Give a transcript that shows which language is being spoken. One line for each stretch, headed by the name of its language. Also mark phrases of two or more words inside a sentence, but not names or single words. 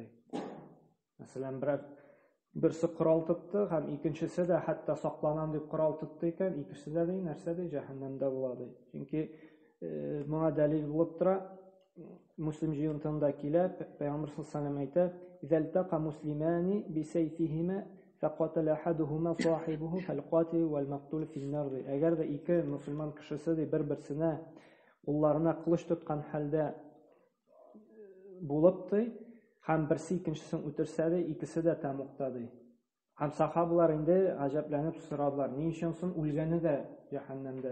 Uzbek: Masalan, birisi qurol tutdi, ham ikkinchisida hatto saqlanan deb qurol tutdi ekan, ikkisida narsada jahannamda bo'ladi. Chunki buna dalil bo'lib turadi. Muslim jurnalida kelib, Payg'ambar
Arabic: صلى الله عليه وسلم aytadi: "إذا التقى المسلمان بسيفيهما فقتل أحدهما صاحبه فالقاتل والمقتول في النار.
Tatar: Әгәр дә ике мусульман кешесе бер-берсенә кулларына кылыч тоткан хәлдә булып һәм берсе икенчесен үтерсә дә, икесе дә тәмуктә ди. Һәм сахабалар инде гаҗәпләнеп сорадылар: "Ни өчен соң үлгәне дә җәһәннәмдә?"